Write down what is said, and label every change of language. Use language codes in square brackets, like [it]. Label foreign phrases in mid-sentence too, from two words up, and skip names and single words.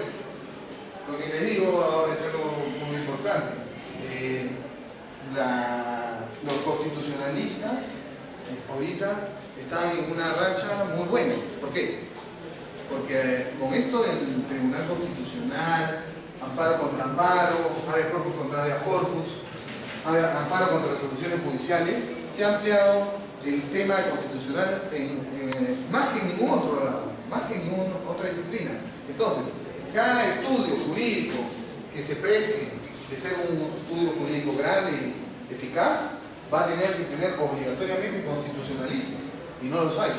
[es] Lo que les digo ahora es algo muy importante. Los constitucionalistas ahorita están en una racha muy buena. ¿Por qué? Porque con esto el Tribunal Constitucional, amparo contra amparo, [la] habeas corpus contra habeas corpus, [es] amparo contra resoluciones judiciales, se ha ampliado el tema constitucional más que en ningún otro lado, más que en ninguna otra disciplina. Entonces, cada estudio jurídico que se precie de ser un estudio jurídico grande y eficaz, va a tener que tener obligatoriamente constitucionalistas, y no los hay.